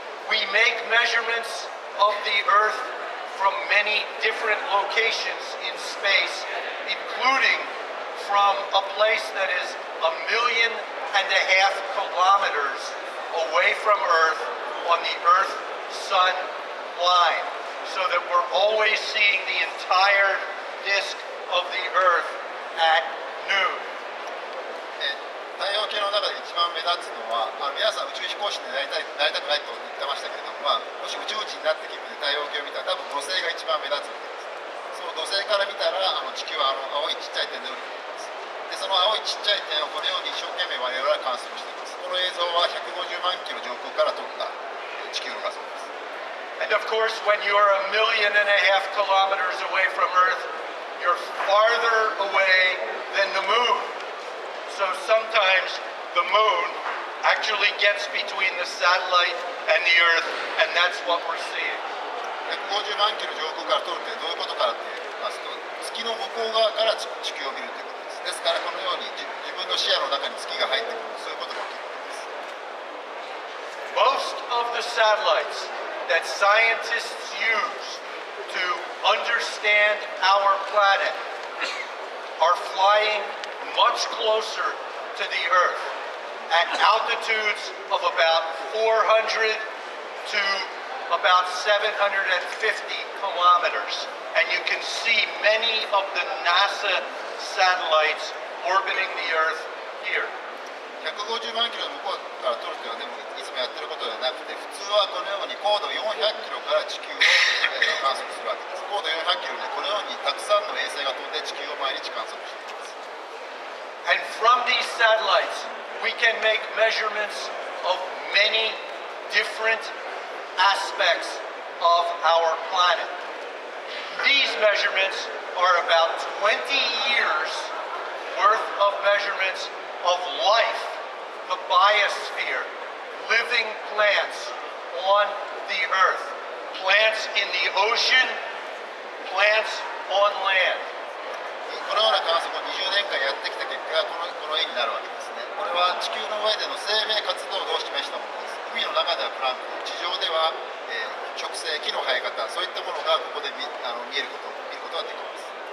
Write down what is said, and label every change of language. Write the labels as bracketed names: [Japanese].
[English] We make measurements of the Earth from many different locations in space, including from a place that is 1.5 million kilometers away from Earth on the Earth-Sun line, so that we're always seeing the entire disk of the Earth at noon. [Japanese] 太陽系の中で一番目立つのは、皆さん宇宙飛行士になりたくないと言ってましたけれども、もし宇宙人になって気分で太陽系を見たら多分土星が一番目立つわけです。その土星から見たら地球は青いちっちゃい点で見るわけです。でその青いちっちゃい点をこのように一生懸命我々は観測しています。この映像は150万キロ上空から撮った地球の画像です。 [English] And of course, when you're 1.5 million kilometers away from Earth, you're farther away than the moon. So sometimes the moon actually gets between the satellite and the Earth, and that's what we're seeing. [Japanese] 150万キロ上空から撮るってどういうことかって言いますと、月の向こう側から地球を見るということです。ですからこのように自分の視野の中に月が入ってくる、そういうことが起きるわけです。 [English] Most of the satellites that scientists use to understand our planet are flying much closer to the Earth at altitudes of about 400 to about 750 kilometers. And you can see many of the NASA satellites orbiting the Earth here. [Japanese] 150万キロの向こうから撮るというのはでもいつもやってることではなくて、普通はこのように高度400キロから地球を観測するわけです。高度400キロでこのようにたくさんの衛星が飛んで地球を毎日観測しています。 [English] And from these satellites, we can make measurements of many different aspects of our planet. These measurements are about 20 years worth of measurements of life, the biosphere, living plants on the Earth, plants in the ocean, plants on land. [Japanese] このような観測を20年間やってきた結果がこの絵になるわけですね。これは地球の上での生命活動を示したものです。海の中ではプランクトン、地上では、植生、木の生え方、そういったものがここで見ることができます。